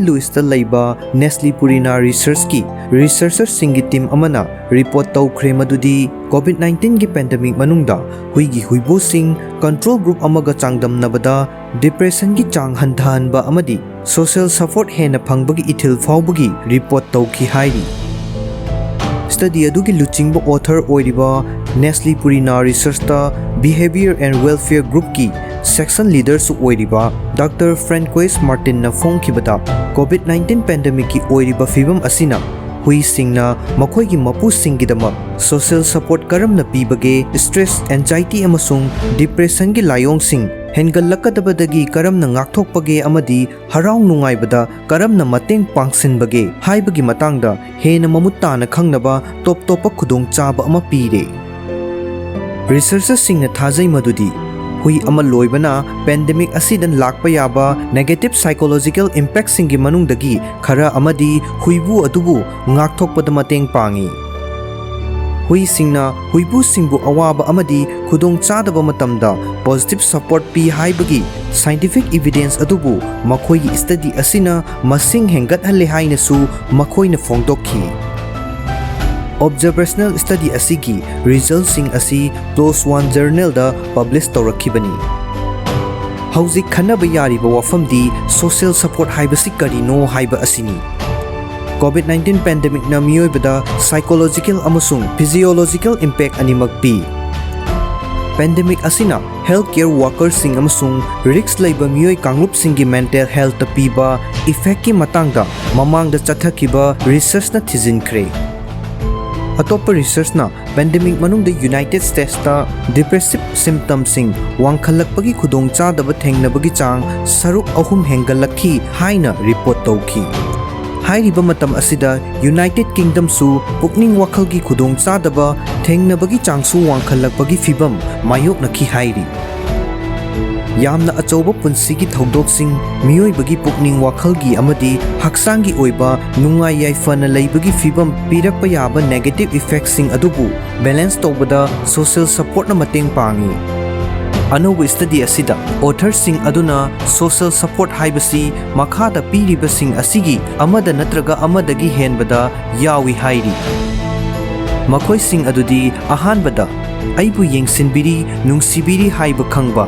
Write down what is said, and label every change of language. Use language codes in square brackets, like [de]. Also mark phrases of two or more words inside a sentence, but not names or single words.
[mni] Louis ta laiba Nestle Purina Research ki researcher singi team amana report tawkhre madudi COVID-19 gi pandemic manungda huigi huibu sing [en] control group [mni] amaga changdamnabada depression gi chang hanthanba amadi [en] social support [mni] hena phangbagi ithil fawbagi report tawki hairi. Study adugi luchingba author oiriba Nestle Purina Research ta Behavior and Welfare Group ki [en] section leader [mni] su oiriba Dr. Francois Martin na phongkibada COVID-19 pandemic ki oiriba fibam asina hui singna makhoi gi mapu singgidamak [en] social support [mni] karamna pibage [en] stress anxiety [mni] amasung depression gi layong sing hengalakadabadagi karamna ngakthokpage amadi harau nungaibada karamna mateng pangsinbage haibagi matangda hena mamuttana khangnaba top topa khudong chaba ama pire. Researchers singna thajai madudi hui ama loibana pandemic asidan lakpa yaba [en] negative psychological impact [mni] singi manungdagi khara amadi huibu adubu ngakthokpada mateng pangi. Hui singna huibu singbu awaba amadi khudong chadaba matamda [en] positive support [mni] pi haibagi [en] scientific evidence [mni] adubu makhoi gi study asina masing hengathalle haina su makhoi na phongdokhi. [en] Observational study [mni] asigi results sing asi PLOS ONE journal da publish tawrakhibani. Hauzik khanaba yariba wafamdi [en] social support [mni] haibasi karino haiba asini. COVID-19 pandemic na Meeoibada psychological amasung [en] physiological impact [mni] animak pi. Pandemic asina [en] healthcare workers [mni] sing amasung risks laiba Meeoi kanglup singi [en] mental health [mni] ta piba effect ki matangda mamangda chathakiba research na thijinkre. Atoppa research na pandemic manungda United States ta [en] depressive symptoms [mni] sing wangkhalakpagi khudong chadaba thengnabagi chang saruk ahum hengalakhi haina report tawki. Hairiba matam asida United Kingdom su pukning wakhalgi khudong chadaba thengnabagi changsu wangkhalakpagi fibam mayoknakhi hairi. Yamna achauba punsigi thongdoksing Meeoibagi pukning wakhalgi amadi haksangi oiba nungai yaifana laibagi fibam pirakpa yaba [en] negative effects [mni] sing adubu balance tawbada [en] social support [mni] na mateng pangi. Anoba study asida author sing aduna [en] social support [mni] haibasi makhada piriba sing asigi amada natraga amadagi henbada yawi hairi. Makhoi sing adudi ahanbada aibu yengsinbiri nungsibiri haiba khangba.